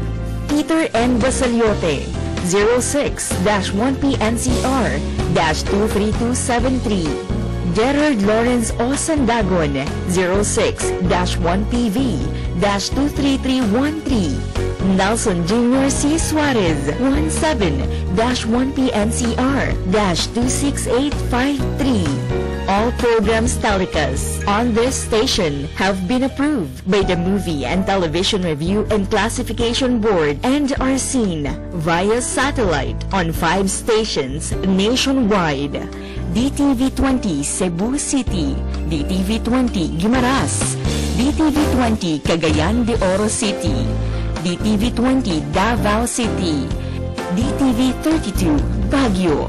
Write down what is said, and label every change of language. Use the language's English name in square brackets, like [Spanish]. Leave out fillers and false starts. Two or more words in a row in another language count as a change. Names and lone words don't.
[English] Peter N. Basaliote, 06-1PNCR-23273. Gerard Lawrence O. Sandagon, 06-1PV-23313. Nelson Jr. C. Suarez, 17-1PNCR-26853. All programs telecast on this station have been approved by the Movie and Television Review and Classification Board and are seen via satellite on 5 stations nationwide. DTV20 Cebu City, DTV20 Guimaras, DTV20 Cagayan de Oro City, DTV20 Davao City, DTV32 Baguio.